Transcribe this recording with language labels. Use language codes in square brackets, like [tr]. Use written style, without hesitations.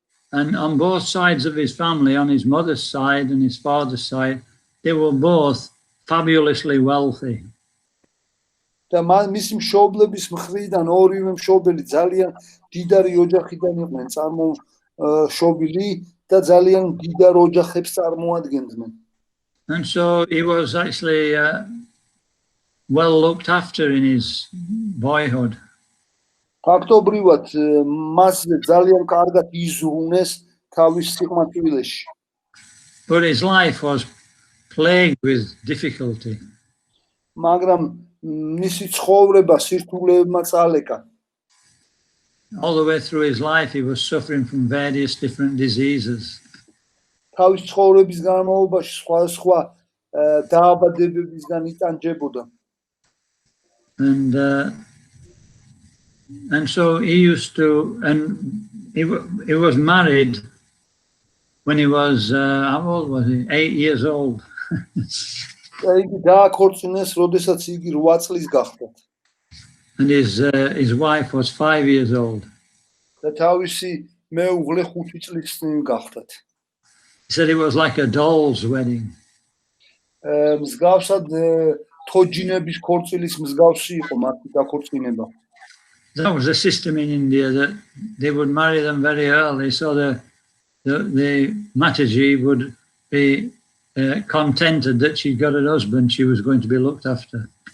[en] And on both sides of his family, on his mother's side and his father's side, they were both fabulously wealthy. [ka] და მისი მშობლების მხრიდან ორივე მშობელი ძალიან დიდარი ოჯახიდან იყვნენ წარმოშობილი და ძალიან დიდარ ოჯახებს წარმოადგენდნენ. [en] And so he was actually well looked after in his boyhood. [ka] ფაქტობრივად მას ძალიან კარგად იზრუნეს თავის სიყმაწვილეში. [en] But his life was plagued with difficulty. [ka] მაგრამ მისი ცხოვრება სირთულეებმა წალეკა. [en] All the way through his life, he was suffering from various different diseases. [ka] თავის ცხოვრების განმავლობაში სხვა დაავადებებისგან იტანჯებოდა. [en] And so he used to, and he was married when he was, how old was he? 8 years old. [ka] იგი დააქორწინეს, როდესაც იგი 8 წლის გახდა. [en] And his wife was 5 years old. [ka] და თავისი მეუღლე 5 წლის გახდათ. [en] He said it was like a doll's wedding. [ka] მსგავსად თოჯინების ქორწილის მსგავსი იყო მათი დაქორწინება. [en] that was a system in India that they would marry them very early, so the Mataji would be contented that she got a husband, she was going to be looked after.